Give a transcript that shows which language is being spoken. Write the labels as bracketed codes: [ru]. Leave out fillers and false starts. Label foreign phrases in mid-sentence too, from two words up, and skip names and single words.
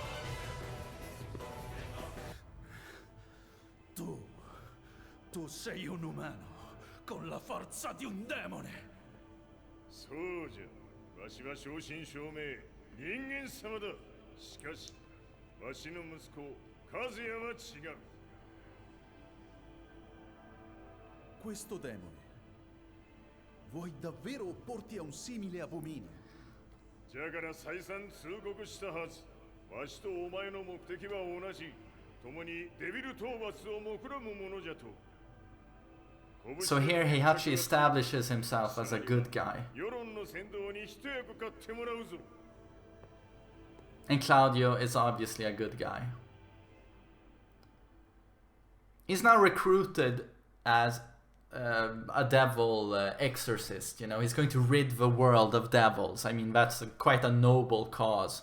[it] Tu sei un umano con la forza di un demone. [ja] そうじゃ。わしは正真正銘人間様だ。しかし、わしの息子和也は違う。 [it] questo demone. Vuoi davvero opporti a un simile abominio? [ja] じゃから再三通告したはず。わしとお前の目的は同じ。共にデビル討伐を目論むものじゃと。 [en] So here Heihachi establishes himself as a good guy. [ja] 世論の先導に一役買ってもらうぞ。 [en] And Claudio is obviously a good guy. He's now recruited as a devil exorcist, you know. He's going to rid the world of devils. I mean, that's quite a noble cause.